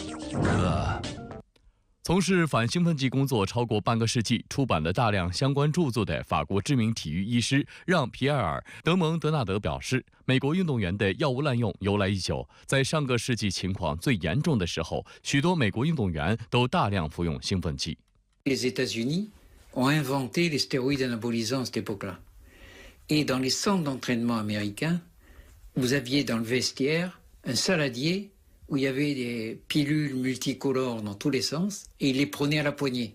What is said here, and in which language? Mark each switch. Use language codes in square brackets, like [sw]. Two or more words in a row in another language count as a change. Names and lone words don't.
[zh] 从事反兴奋剂工作超过半个世纪，出版了大量相关著作的法国知名体育医师让·皮埃尔·德蒙德纳德表示，美国运动员的药物滥用由来已久，在上个世纪情况最严重的时候，许多美国运动员都大量服用兴奋剂。 [fr] Les États-Unis ont inventé les stéroïdes anabolisants à cette époque-là. Et dans les centres d'entraînement américains, vous aviez dans le vestiaire un saladier.où il y avait des pilules multicolores dans tous les sens, et il les prenait à la poignée.